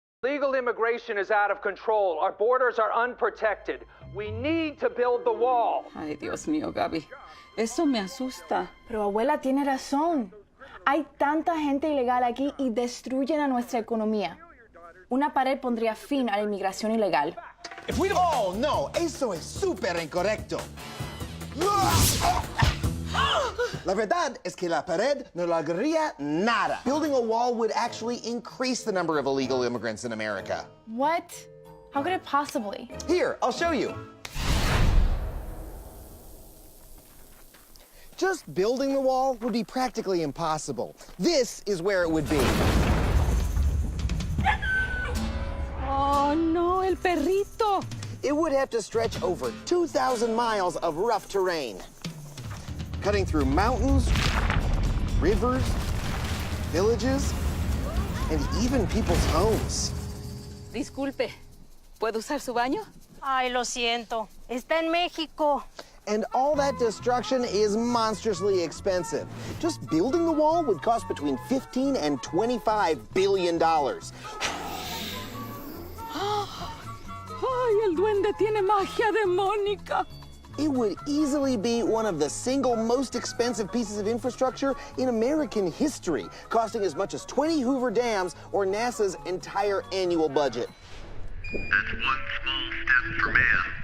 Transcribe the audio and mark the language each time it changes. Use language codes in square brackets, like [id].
[en] Legal immigration is out of control. Our borders are unprotected. We need to build the wall. [es] Ay, Dios mío, Gaby. Eso me asusta. Pero abuela tiene razón. Hay tanta gente ilegal aquí y destruyen a nuestra economía. Una pared pondría fin a la inmigración ilegal. Oh, no, eso es súper incorrecto. La verdad es que la pared no lograría nada. [en] Building a wall would actually increase the number of illegal immigrants in America. What? How could it possibly? Here, I'll show you. Just building the wall would be practically impossible. This is where it would be. [es] Oh, no, el perrito. [en] It would have to stretch over 2,000 miles of rough terrain, cutting through mountains, rivers, villages, and even people's homes. [es] Disculpe, ¿puedo usar su baño? Ay, lo siento. Está en México. [en] And all that destruction is monstrously expensive. Just building the wall would cost between $15 and $25 billion. [es] Ay, el duende tiene magia demónica. [en] It would easily be one of the single most expensive pieces of infrastructure in American history, costing as much as 20 Hoover dams or NASA's entire annual budget. That's one small step for man.